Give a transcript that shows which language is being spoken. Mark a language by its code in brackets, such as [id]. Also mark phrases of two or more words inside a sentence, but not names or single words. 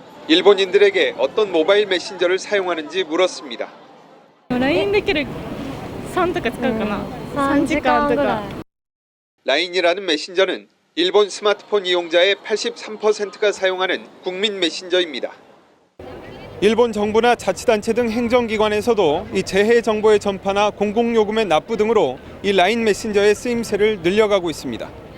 [ko] 일본인들에게 어떤 모바일 메신저를 사용하는지 물었습니다. [ja] LINE できる3とか使うかな。3時間とか。 [ko] 라인이라는 메신저는 일본 스마트폰 이용자의 83%가 사용하는 국민 메신저입니다. 일본 정부나 자치단체 등 행정기관에서도 이 재해 정보의 전파나 공공요금의 납부 등으로 이 라인 메신저의 쓰임새를 늘려가고 있습니다.